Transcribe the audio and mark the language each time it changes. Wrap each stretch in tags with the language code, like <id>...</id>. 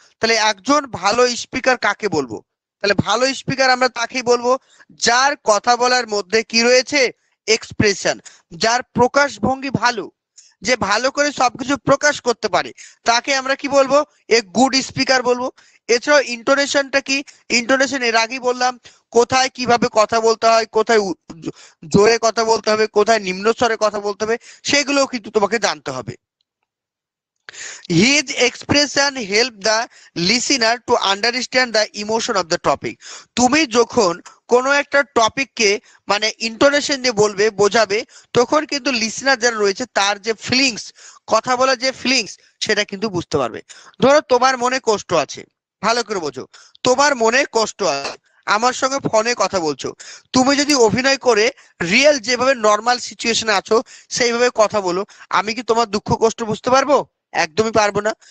<bn>তাহলে একজন ভালো স্পিকার কাকে বলবো, তাহলে ভালো স্পিকার আমরা তাকেই বলবো যার কথা বলার মধ্যে কি রয়েছে, এক্সপ্রেশন, যার প্রকাশ ভঙ্গি ভালো, যে ভালো করে সবকিছু প্রকাশ করতে পারে তাকে আমরা কি বলবো,</bn> <en>a good speaker</en> <bn>বলবো। এছাড়াও ইন্টোনেশনটা কি, ইন্টোনেশন এর আগেই বললাম কোথায় কিভাবে কথা বলতে হয়, কোথায় জোরে কথা বলতে হবে, কোথায় নিম্ন স্বরে কথা বলতে হবে, সেগুলোও কিন্তু তোমাকে জানতে হবে।</bn> <en>His expression help the listener to understand the emotion of the topic.</en> <bn>তুমি যখন কোনো একটা টপিককে মানে ইন্টোনেশন দিয়ে বলবে, বোঝাবে, তখন কিন্তু লিসেনার যারা রয়েছে তার যে ফিলিংস, কথা বলার যে ফিলিংস সেটা কিন্তু বুঝতে পারবে। ধরো তোমার মনে কষ্ট আছে, ভালো করে বোঝো, তোমার মনে কষ্ট আছে, আমার সঙ্গে ফোনে কথা বলছো, তুমি যদি অভিনয় করে রিয়েল যেভাবে নর্মাল সিচুয়েশনে আছো সেইভাবে কথা বলো, আমি কি তোমার দুঃখ কষ্ট বুঝতে পারবো? একদমই পারবো না।</bn>